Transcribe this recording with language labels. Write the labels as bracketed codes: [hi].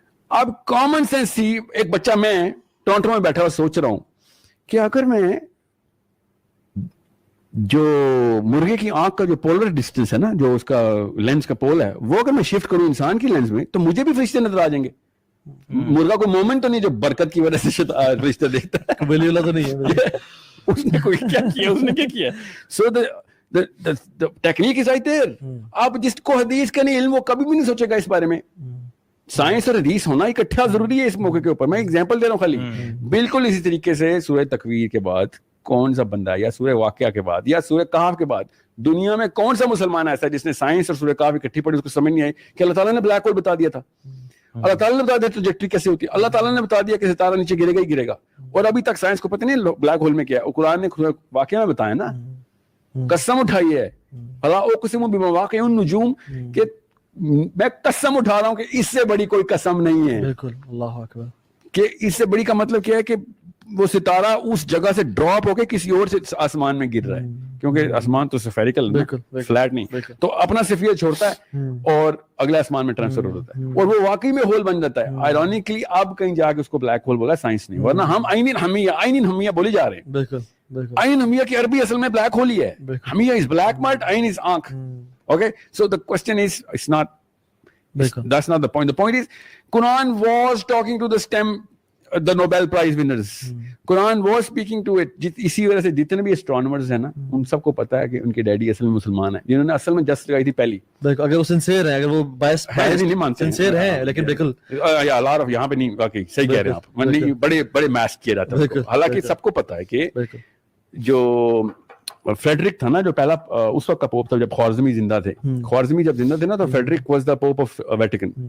[ur] اب common sense تھی, ایک بچہ, میں ٹورنٹو میں بیٹھا ہوا سوچ رہا ہوں کہ اگر میں جو مرغے کی آنکھ کا جو پولر ڈسٹینس ہے نا, جو اس کا لینس کا پول ہے, وہ اگر میں شفٹ کروں انسان کی لینس میں تو مجھے بھی فرشتے نظر آ جائیں گے. مرغا کوئی مومنٹ تو نہیں جو برکت کی وجہ سے فرشتہ دیکھتا ہے, ولی اللہ تو نہیں ہے, اس نے کوئی کیا کیا, اس نے کیا کیا. [en] So the technique is right there. [ur] آپ جس کو حدیث کا نہیں علم وہ کبھی بھی نہیں سوچے گا اس بارے میں. سائنس اور حدیث ہونا اکٹھا ضروری ہے اس موقع کے اوپر. میں ایگزامپل دے رہا ہوں خالی. بالکل اسی طریقے سے سورہ تکویر کے بعد کون سا بندہ, یا سورہ واقعہ کے بعد, یا سورہ کہف کے بعد دنیا میں کون سا مسلمان ایسا ہے جس نے سائنس اور سورہ کہف اکٹھی پڑھی, اس کو سمجھ نہیں آئی کہ اللہ تعالیٰ نے بلیک ہول بتا دیا تھا, اللہ تعالیٰ نے بتا دیا ٹریجیکٹری کیسے ہوتی ہے, اللہ تعالیٰ نے بتا دیا کہ ستارہ نیچے گرے گا ہی گرے گا, اور ابھی تک سائنس کو پتہ نہیں بلیک ہول میں کیا ہے. قرآن نے واقعہ میں بتایا نا, قسم اٹھائی ہے, فلا اقسم بمواقع النجوم, کہ میں قسم اٹھا رہا ہوں کہ اس سے بڑی کوئی قسم نہیں ہے. بالکل, اللہ اکبر. کہ اس سے بڑی کا مطلب کیا ہے کہ وہ ستارہ اس جگہ سے ڈراپ ہو کے کسی اور سے آسمان میں گر رہا ہے, کیونکہ آسمان تو سفیریکل ہے, فلیٹ نہیں, تو اپنا سفیر چھوڑتا ہے اور اگلے آسمان میں ٹرانسفر ہو جاتا ہے, اور وہ واقعی میں ہول بن جاتا ہے. آئرونیکلی اب کہیں جا کے اس کو بلیک ہول بولا, سائنس نہیں, ورنہ ہم عین ہمیہ بولے جا رہے ہیں. بالکل, عین ہمیہ کی عربی اصل میں بلیک ہول ہی ہے. [en] ہمیہ is black mud, عین is آنکھ. Okay, so the question is, it's not, that's not the point. The point is, Quran was talking to the STEM, the Nobel Prize winners. Quran was speaking to it. [ur] اسی وجہ سے جتنے بھی astronomers ہیں نا, ان سب کو پتا ہے کہ ان کے ڈیڈی اصل میں مسلمان ہیں, جنہوں نے اصل میں جسٹ لگائی تھی پہلی. اگر وہ سنسیئر ہیں, اگر وہ بائس نہیں مانتے, سنسیئر ہیں, لیکن بالکل یہاں پہ نہیں, واقعی صحیح کہہ رہے ہیں آپ, بڑے میس کیا جاتا ہے. حالانکہ سب کو پتا ہے کہ جو فریڈرک تھا نا, جو پہلا اس وقت کا پوپ تھا جب خوارزمی زندہ تھے, خوارزمی جب زندہ تھے نا, تو Frederick [en] Was the pope of Vatican.